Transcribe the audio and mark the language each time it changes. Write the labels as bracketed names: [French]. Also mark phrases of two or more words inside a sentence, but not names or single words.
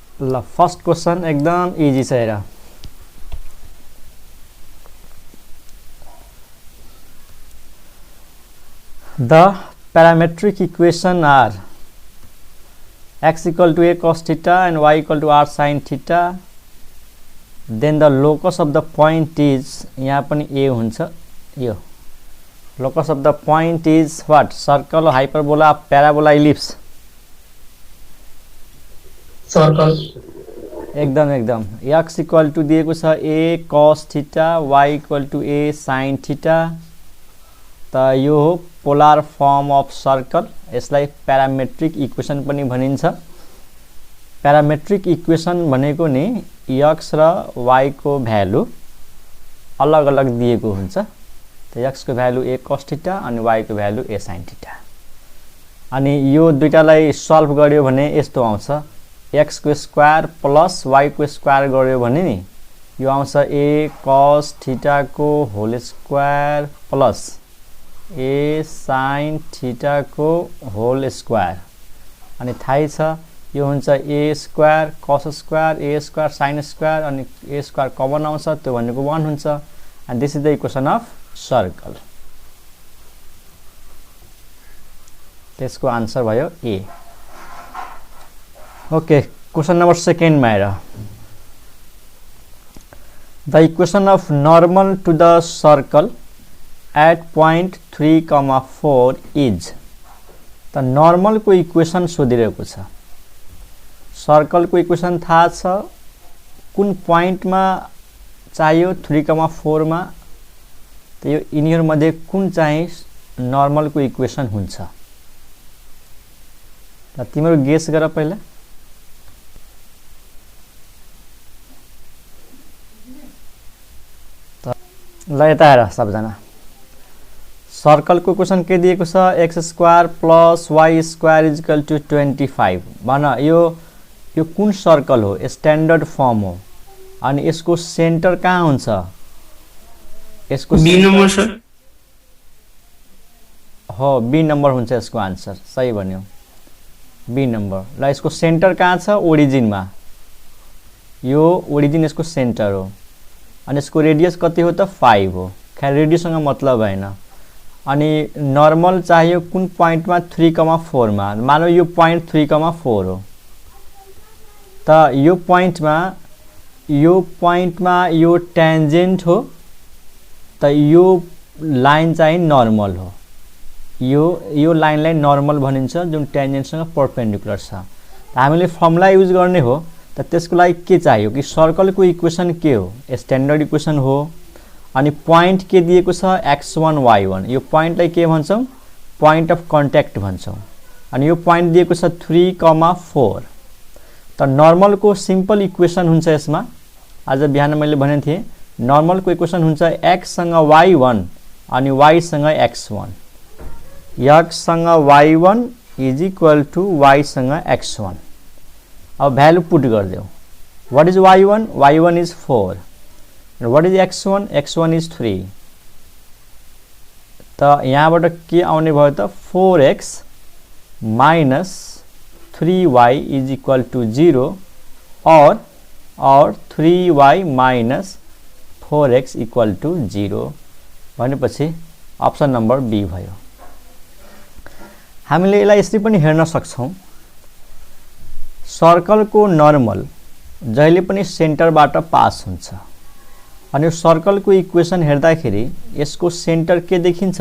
[Nepali] ल [English] first question [Nepali] एकदम इजी छ हेर। [English] The parametric equation are x equal to a cos theta and y equal to r sin theta. Then the locus of the point is, [Nepali] यहाँ पनि a हुन्छ यो। [English] Locus of the point is what? Circle, hyperbola, parabola, ellipse. सर्कल। [Nepali] एकदम x [English] equal to [Nepali] दिएको छ [English] a cos theta, [Nepali] y [English] equal to a sin theta. [Nepali] त यो हो [English] polar form of circle. [Nepali] यसलाई [English] parametric equation [Nepali] पनि भनिन्छ। [English] parametric equation [Nepali] भनेको नि x र y को भ्यालु अलग अलग दिएको हुन्छ। त x को भ्यालु [English] a cos theta [Nepali] अनि y को भ्यालु [English] a sin theta. [Nepali] अनि यो दुईटालाई सल्भ गर्यो भने यस्तो आउँछ, x को [English] square plus y [Nepali] को स्क्वायर गर्यो भने नि यो आउँछ [English] a cos theta [Nepali] को [English] whole square plus a sin theta [Nepali] को [English] whole square. [Nepali] अनि थाहै छ यो हुन्छ [English] a square cos square a square sin square [Nepali] अनि [English] a square common [Nepali] आउँछ, त्यो भनेको 1 हुन्छ। [English] and this is the equation of circle. [Nepali] त्यसको आन्सर भयो a। ओके, [English] question number second [Nepali] में हेर। [English] the equation of normal to the circle at point 3,4 is. [Nepali] त नॉर्मल को इक्वेशन सोधिरहेको छ। सर्कल को इक्वेशन थाहा छ, कुन पॉइंट में चाहियो 3,4 में। त यो यिनीहरु मध्ये कुन चाहिँ नॉर्मल को इक्वेशन हुन्छ। त तिम्रो गेस गर पहिला। ल यता हेर सबजना, सर्कल को क्वेशन के दिएको छ, [English] x square plus y square is equal to 25. [Nepali] भन यो कुन सर्कल हो? [English] standard form [Nepali] हो। अनि यसको सेन्टर कहाँ हुन्छ? यसको [English] B number sir [Nepali] हो, [English] B number [Nepali] हुन्छ यसको आन्सर। सही भन्यो, [English] B number. [Nepali] ल यसको सेन्टर कहाँ छ? ओरिजिन में। यो ओरिजिन यसको सेन्टर हो। अनि यसको रेडियस कति हो त? 5 हो। खैर रेडियससँग मतलब भएन। अनि नर्मल चाहियो कुन पॉइंट में? 3,4 में। मानौ यो पॉइंट 3,4 हो। त यो पॉइंट में यो टेन्जेन्ट हो। त यो लाइन चाहिँ नर्मल हो। यो लाइनलाई नर्मल भनिन्छ जुन टेन्जेन्टसँग परपेन्डिकुलर छ। त हामीले [English] formula use [Nepali] गर्ने हो। त त्यसको लागि के चाहियो कि सर्कल को इक्वेशन के हो? [English] standard equation [Nepali] हो। अनि पॉइंट के दिएको छ? x1 y1। यो पॉइंटलाई के भन्छौं? [English] point of contact [Nepali] भन्छौं। अनि यो पॉइंट दिएको छ 3,4। त नर्मल को [English] simple equation [Nepali] हुन्छ यसमा। आज बिहान मैले भने थिए नर्मल को इक्वेशन हुन्छ x सँग y1 अनि y सँग x1। x सँग y1 [English] is equal to [Nepali] y सँग x1। अब [English] value put [Nepali] गरिदेऊ। [English] what is y1? y1 is 4. What is x1? x1 is 3. [Nepali] त यहाँबाट के आउने भयो त? [English] 4x minus 3y is equal to 0 [Nepali] और [English] 3y minus 4x equal to 0 [Nepali] भनेपछि [English] option number B [Nepali] भयो। हामीले यसलाई यसरी पनि हेर्न सक्छौं, सर्कल को नर्मल जहिले पनि सेन्टरबाट पास हुन्छ। अनि यो सर्कल को इक्वेशन हेर्दाखेरि यसको सेन्टर के देखिन्छ?